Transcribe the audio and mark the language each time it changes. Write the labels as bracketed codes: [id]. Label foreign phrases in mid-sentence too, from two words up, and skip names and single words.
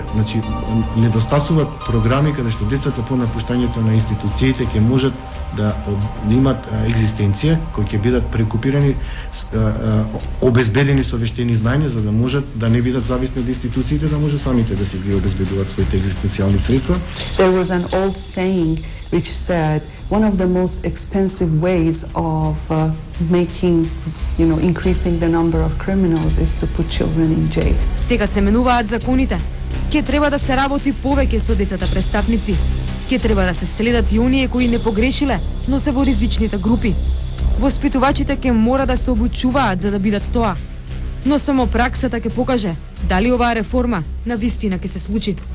[mk] Значи, недостасуваат програми каде што децата по напуштањето на институциите ќе можат да имат екзистенција, кои ќе бидат прекупирани, обезбедени со вештини знаења, за да можат да не бидат зависни од институциите, да може самите да си ги обезбедуваат своите екзистенцијални средства. [en] There was an old saying which said one of the most expensive ways of increasing the number of criminals is to put children in jail. [mk] Сега се менуваат законите. Ке треба да се работи повеќе со децата престапници. Ке треба да се следат и оние кои не погрешиле, но се во ризичните групи. Воспитувачите ке мора да се обучуваат за да бидат тоа. Но само праксата ќе покаже дали оваа реформа на вистина ќе се случи.